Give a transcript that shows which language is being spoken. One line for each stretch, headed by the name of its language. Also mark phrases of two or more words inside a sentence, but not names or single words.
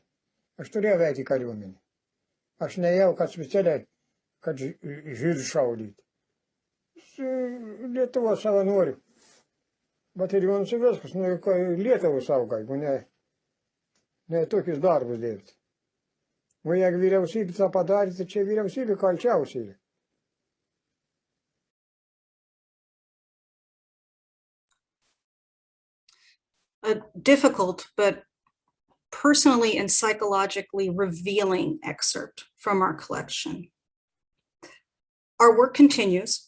Lithuanian: Aš turėjau eiti į kariuomenę. Aš neėjau, kad specialiai, kad žydų šaudyti. Su Lietuvos savanoriu. Batalionas ir viskas, nu Lietuvos saugai, jeigu ne tokius darbus dirbti. O jeigu vyriausybė tą padarė, tai čia vyriausybė kalčiausiai.
English: A difficult but personally and psychologically revealing excerpt from our collection. Our work continues.